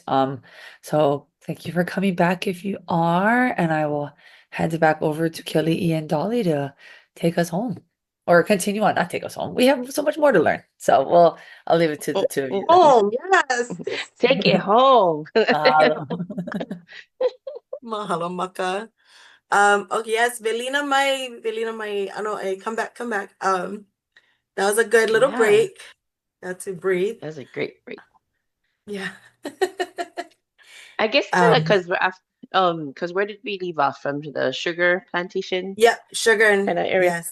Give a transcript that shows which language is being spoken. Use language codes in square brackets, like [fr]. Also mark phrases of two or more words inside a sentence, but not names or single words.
[en] So thank you for coming back if you are, and I will hand it back over to Kelly and Dolly to take us home. Or continue on, not take us home. We have so much more to learn. I'll leave it to the two of you then. Oh, yes. Take it home. Mahalo. [haw] Mahalo maka. [en] Okay, yes, [haw] Velina mai, ano, [en] come back, come back. That was a good little Yeah, break. Got to breathe. that's a great break. Yeah. I guess kind of Um, because we're after, because where did we leave off from the sugar plantation yeah, sugar kind and of area? yes.